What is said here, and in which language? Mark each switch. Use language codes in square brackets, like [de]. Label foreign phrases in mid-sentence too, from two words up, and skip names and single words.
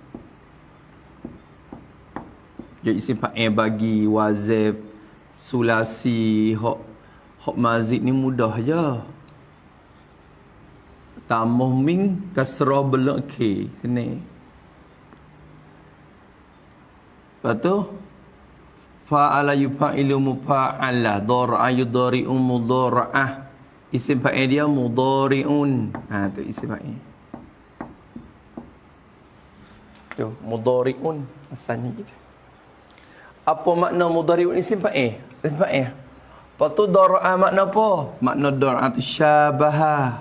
[ms] Dia [ar] اسم فاعل [ms] bagi wazif, sulasi, hok mazid ni mudah je. Tambah min, kasrah belak k. Sini. Lepas tu [ar] فاعل يفاعل مفاعلة ضارع يضارع مضارعة. اسم فاعل [ms] dia mudhari'un. Ha tu [ar] اسم فاعل. [ms] Tu mudhari'un asalnya gitu. Apa makna [ar] مضارع اسم فاعل? اسم فاعل. [ms] Lepas tu dhar'a makna apa? Makna dhar'a tu syabaha.